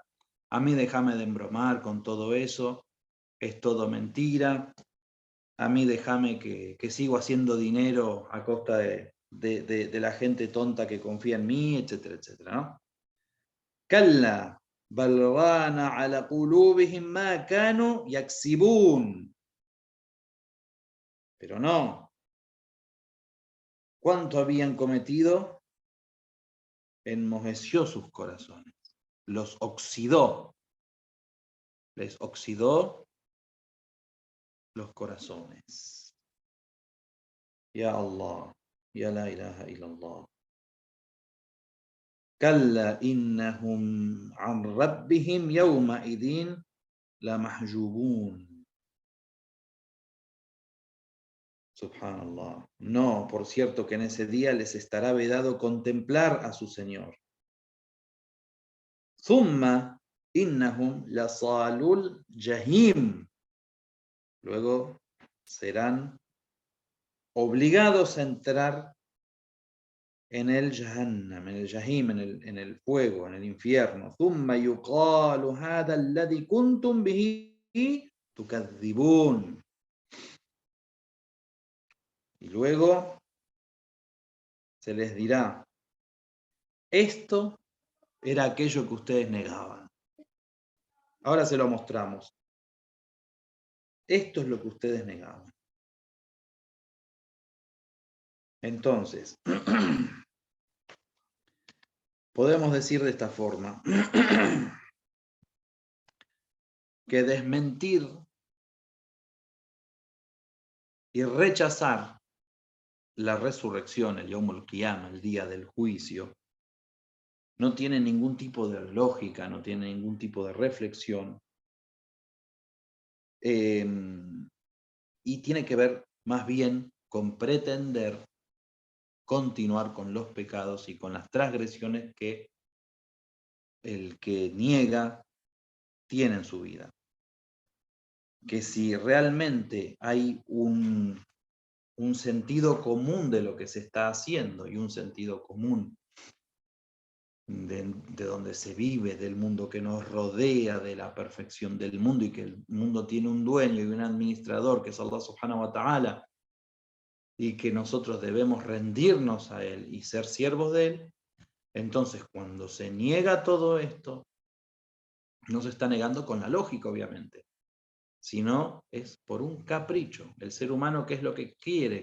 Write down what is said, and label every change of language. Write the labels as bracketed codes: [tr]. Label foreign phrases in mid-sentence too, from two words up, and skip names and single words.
[es] A mí déjame de embromar con todo eso, es todo mentira. A mí déjame que sigo haciendo dinero a costa de la gente tonta que confía en mí, etcétera, etcétera, ¿no? [ar] كلا بل ران على قلوبهم ما كانوا يكسبون. [es] Pero no. ¿Cuánto habían cometido? Enmoheció sus corazones. Los oxidó. Les oxidó los corazones. [ar] يا الله يا لا إله إلا الله. كلا إنهم عن ربهم يومئذ لمحجوبون. Subhanallah. [es] No, por cierto que en ese día les estará vedado contemplar a su Señor. [ar] ثم إنهم لصالو الجحيم. [es] Luego serán obligados a entrar en el Jahannam, en el Jahim, en el fuego, en el infierno. [ar] ثم يقال هذا الذي كنتم به تكذبون. [es] Y luego se les dirá, esto era aquello que ustedes negaban. Ahora se lo mostramos. Esto es lo que ustedes negaban. Entonces, podemos decir de esta forma que desmentir y rechazar la resurrección, el [ar] يوم القيامة, [es] el día del juicio, no tiene ningún tipo de lógica, no tiene ningún tipo de reflexión, y tiene que ver más bien con pretender continuar con los pecados y con las transgresiones que el que niega tiene en su vida. Que si realmente hay un sentido común de lo que se está haciendo y un sentido común de donde se vive, del mundo que nos rodea, de la perfección del mundo, y que el mundo tiene un dueño y un administrador que es [ar] الله سبحانه وتعالى, [es] y que nosotros debemos rendirnos a Él y ser siervos de Él, entonces cuando se niega todo esto, no se está negando con la lógica, obviamente, sino es por un capricho. El ser humano, ¿qué es lo que quiere?